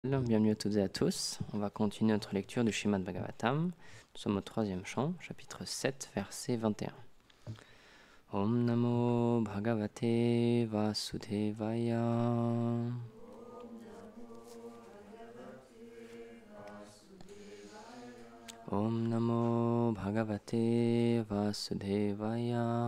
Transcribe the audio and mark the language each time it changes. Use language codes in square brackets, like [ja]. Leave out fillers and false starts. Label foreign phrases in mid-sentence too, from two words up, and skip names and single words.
[fr] Bienvenue à toutes et à tous. On va continuer notre lecture du Srimad Bhagavatam. Nous sommes au 3e chant, chapitre 7, verset 21. [sa] ॐ नमो भगवते वासुदेवाय. ॐ नमो भगवते वासुदेवाय.